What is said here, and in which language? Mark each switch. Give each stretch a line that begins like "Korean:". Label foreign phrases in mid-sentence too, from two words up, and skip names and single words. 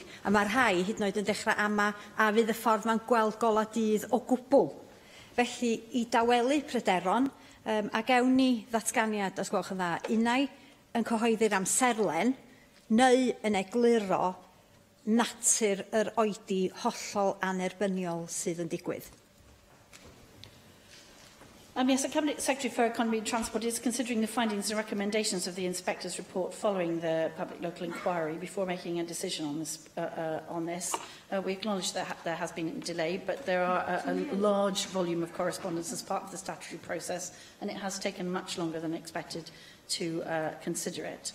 Welsh: A mae rhai hyd yn oed yn dechrau ama a fydd y ffordd mae'n gweld gola dydd o gwbl. Felly, i dawelu pryderon, a gewn ni ddatganiad, os gwelwch yn dda, unai yn cyhoeddi'r amserlen, neu yn egluro natur yr oedi hollol anerbyniol sydd yn digwydd.
English: Yes, the Cabinet Secretary for Economy and Transport is considering the findings and recommendations of the Inspector's report following the public local inquiry before making a decision on this. We acknowledge that there has been a delay, but there are a large volume of correspondence as part of the statutory process, and it has taken much longer than expected to consider it.